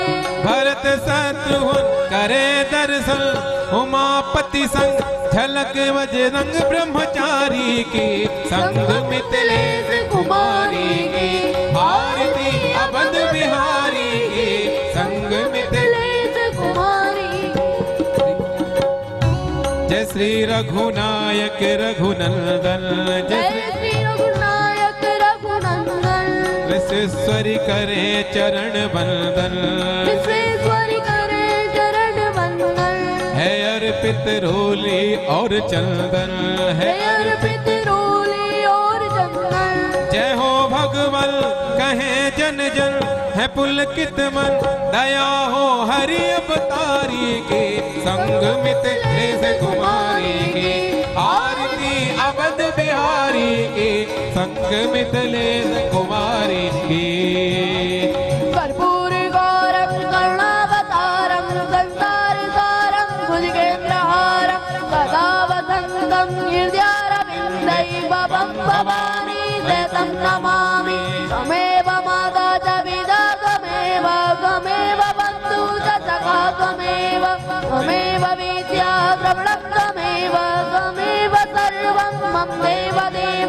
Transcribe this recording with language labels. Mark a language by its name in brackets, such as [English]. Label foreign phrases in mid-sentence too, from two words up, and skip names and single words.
[Hindi] भरत शत्रुघ्न करे दर्शन, उमापति संग झलक बजरंग ब्रह्मचारी की। संग मिथिलेश कुमारी की, आरती अवध बिहारी की, संग मिथिलेश कुमारी। जय श्री रघुनायक रघुनंदन, जय श्री रघुनायक रघुनंदन। विश्वेश्वरी करे चरण वंदन, विश्वेश्वरी करे चरण वंदन। है अर्पित रोली और चंदन, है है अर्पित रोली और चंदन। जय हो भगवान कहे जन जन, है पुलकित मन दया हो हरि अवतारी की। संग मिथिलेश कुमारी की, आरती अवध बिहारी की, संग मिथिलेश कुमारी की। [Sanskrit] कर्पूर गौरम करुणावतारम, संसार सारम भुजगेन्द्रहारम, सदा वसंतम हृदयारविंदैर्भवं भवानी शतं नमामि। त्वमेव माता च पिता त्वमेव, त्वमेव बन्धु च सखा त्वमेव, त्वमेव विद्या द्रविणं त्वमेव, त्वमेव सर्वं मम देव देव।